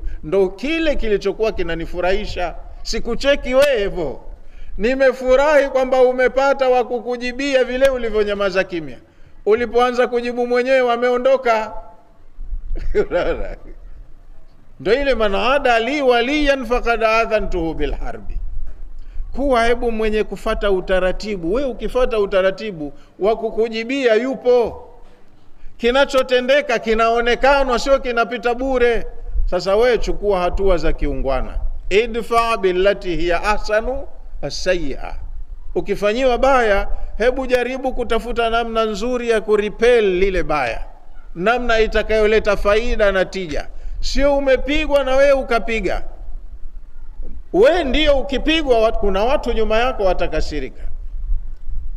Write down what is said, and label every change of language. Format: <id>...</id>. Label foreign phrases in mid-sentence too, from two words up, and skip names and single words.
<sw>Ndo kile kilichokuwa kinanifurahisha, sikucheki wewe hivyo. Nimefurahi kwamba umepata wa kukujibia vile ulivyonyamaza kimya. Ulipoanza kujibu mwenyewe wameondoka. Ndo ile</sw> <ar>من عادى لي وليا فقد آذنته بالحرب.</ar> <sw>Kuwa hebu mwenye kufata utaratibu. We ukifata utaratibu wa kukujibia yupo, kinachotendeka kinaonekana, sio kinapita bure. Sasa we chukua hatua za kiungwana,</sw> <ar>ادفع بالتي هي أحسن السيئة.</ar> <sw>Ukifanyiwa baya, hebu jaribu kutafuta namna nzuri ya kuripel lile baya, namna itakayoleta faida na tija. Sio umepigwa na wewe ukapiga. We ndio ukipigwa kuna watu nyuma yako watakasirika.</sw>